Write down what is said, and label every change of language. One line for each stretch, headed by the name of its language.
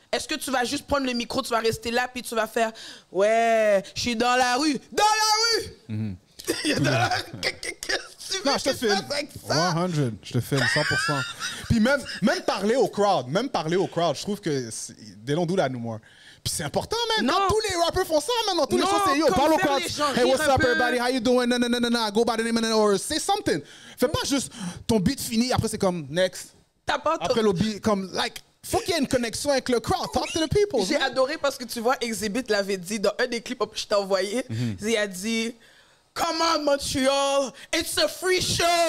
French: Est-ce que tu vas juste prendre le micro, tu vas rester là, puis tu vas faire « Ouais, je suis dans la rue. » Dans la rue! Qu'est-ce que tu veux Non, je te filme. avec ça? 100, je te filme 100%. Puis même parler au crowd, je trouve que they don't do that no more. Puis c'est important, man. Quand tous les rappers font ça, man, dans tous les shows, c'est yo, parle au crowd.
English: Hey, what's up, everybody? How you doing? No, go by the name, or say something.
French: Fais pas juste ton beat fini, après c'est comme next. Après le beat, comme like. Faut qu'il y ait une connexion avec le crowd.
English: Talk to the people.
French: J'ai adoré parce que tu vois, Exhibit l'avait dit dans un des clips que je t'ai envoyé.
English: Il a dit Come on, Montreal, it's a free show.